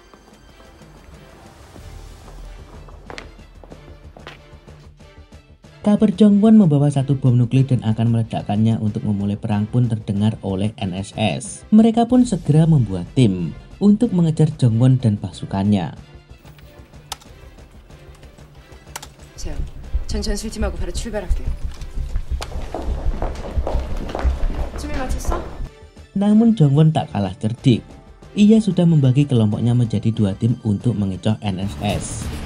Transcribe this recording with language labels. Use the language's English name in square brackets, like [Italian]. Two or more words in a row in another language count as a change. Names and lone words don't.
[Indonesian] Kabar Jongwon membawa satu bom nuklir dan akan meledakkannya untuk memulai perang pun terdengar oleh NSS. Mereka pun segera membuat tim untuk mengejar Jongwon dan pasukannya. [Korean] 자, 전 전술팀하고 바로 출발할게요. 준비 마쳤어? [Indonesian] Namun Jongwon tak kalah cerdik. Ia sudah membagi kelompoknya menjadi dua tim untuk mengecoh NSS.